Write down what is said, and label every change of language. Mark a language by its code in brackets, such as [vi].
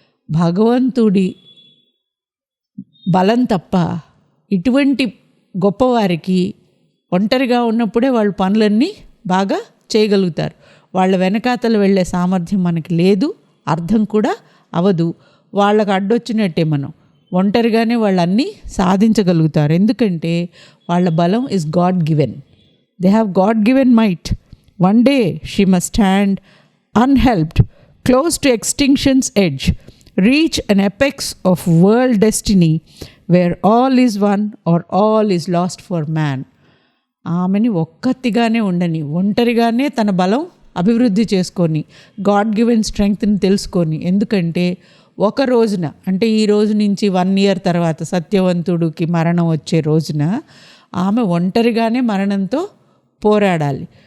[te] భగవంతుడి బలం తప్ప ఇటువంటి గొప్పవారికి ఒంటరిగా ఉన్నప్పుడే వాళ్ళ పనులన్నీ బాగా చేయగలుగుతారు. వాళ్ళ వెనకాతలు వెళ్ళే సామర్థ్యం మనకి లేదు, అర్థం కూడా అవదు. వాళ్ళకు అడ్డొచ్చినట్టే మనం ఒంటరిగానే వాళ్ళన్నీ సాధించగలుగుతారు. ఎందుకంటే వాళ్ళ బలం [en] Is God given. They have God given might. One day she must stand unhelped, close to extinction's edge, reach an apex of world destiny where all is one or all is lost for man. [te] ఆమెని ఒక్కతిగానే ఉండని, ఒంటరిగానే తన బలం అభివృద్ధి చేసుకొని, [en] God given స్ట్రెంగ్త్ని [te] తెలుసుకొని. ఎందుకంటే ఒక రోజున, అంటే ఈ రోజు నుంచి 1 year తర్వాత సత్యవంతుడికి మరణం వచ్చే రోజున ఆమె ఒంటరిగానే మరణంతో పోరాడాలి.